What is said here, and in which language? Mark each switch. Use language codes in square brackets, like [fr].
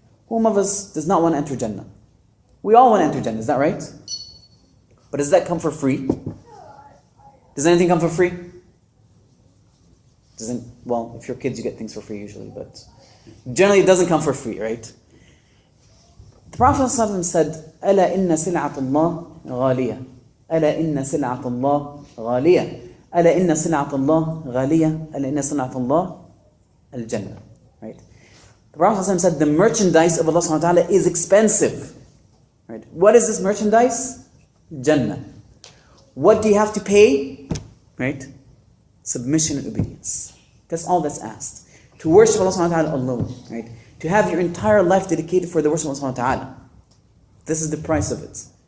[en] Whom of us does not want to enter Jannah? We all want to enter Jannah, is that right? But does that come for free? Does anything come for free? Well, if you're kids, you get things for free usually, but generally it doesn't come for free, right? The Prophet ﷺ said, [ar] أَلَا إِنَّ سِلْعَةَ اللَّهِ غَالِيَةٌ أَلَا إِنَّ سِلْعَةَ اللَّهِ غَالِيَةٌ أَلَا إِنَّ سِلْعَةَ اللَّهِ غَالِيَةٌ أَلَا إِنَّ سِلْعَةَ اللَّهِ الْجَنَّةِ. [en] Right? The Prophet ﷺ said the merchandise of Allah subhanahu wa ta'ala is expensive. Right? What is this merchandise? Jannah. What do you have to pay? Right? Submission and obedience. That's all that's asked. To worship Allah subhanahu wa ta'ala alone. Right? To have your entire life dedicated for the worship of Allah subhanahu wa ta'ala. This is the price of it.